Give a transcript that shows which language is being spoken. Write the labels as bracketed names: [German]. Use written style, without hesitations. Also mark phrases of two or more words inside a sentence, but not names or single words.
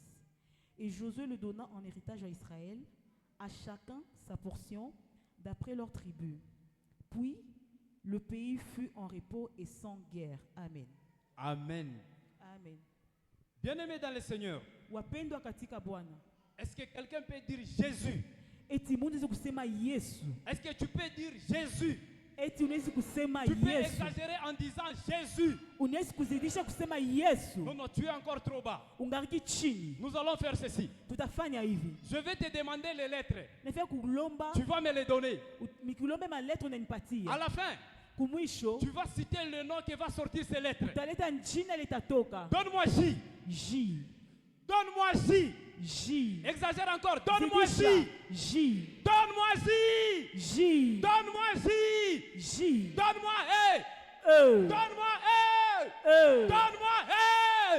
[French] Et Josué le donna en héritage à Israël, à chacun sa portion, d'après leur tribu. Puis, le pays fut en repos et sans guerre. Amen. Amen. Amen. Bien-aimés dans le Seigneur, [Swahili] Wapendwa katika Bwana. [French] est-ce que quelqu'un peut dire Jésus? [Swahili] Eti unaweza kusema Yesu. [French] Est-ce que tu peux dire Jésus? [Swahili] Eti unaweza kusema [French] Tu peux [Swahili] Yesu. [French] exagérer en disant Jésus. [Swahili] Unaweza kuzidisha kusema Yesu. [French] Non, non, tu es encore trop bas. [Swahili] Ungariki chini. [French] Nous allons faire ceci. [Swahili] Tutafanya hivi. [French] Je vais te demander les lettres. [Swahili] Nafia kulomba. [French] Tu vas me les donner. [Swahili] Mikulombe ma lettre unanipatia. [French] À la fin, [Swahili] Kumwisho. [French] tu vas citer le nom qui va sortir ces lettres. [Swahili] Utaleta jina litatoka. [French] Donne-moi J. J. Donne-moi J. J. Exagère encore. Donne-moi J. J. Donne-moi J. J. Donne-moi J. J. Donne-moi E. E. Donne-moi E. E. Donne-moi E.